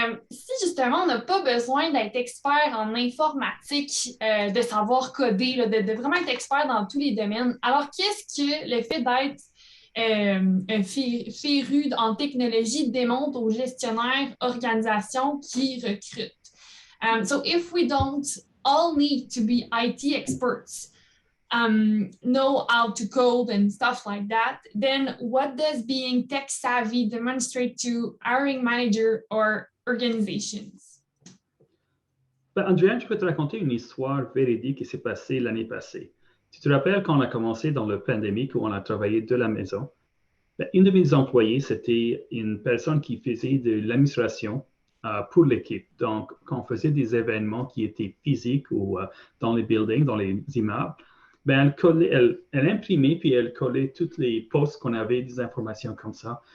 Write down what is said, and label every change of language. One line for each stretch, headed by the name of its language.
French: Si justement on n'a pas besoin d'être expert en informatique, de savoir coder, là, de vraiment être expert dans tous les domaines, alors qu'est-ce que le fait d'être un féru en technologie démontre aux gestionnaires, organisations qui recrutent?
English: So if we don't all need to be IT experts, know how to code and stuff like that, then what does being tech savvy demonstrate to hiring manager or organizations?
French: Andréane, je peux te raconter une histoire véridique qui s'est passée l'année passée. Tu te rappelles quand on a commencé dans le pandémique où on a travaillé de la maison? Une de mes employés, c'était une personne qui faisait de l'administration pour l'équipe. Donc, quand on faisait des événements qui étaient physiques ou dans les buildings, dans les immeubles, elle imprimait puis elle collait toutes les posts qu'on avait, des informations comme ça.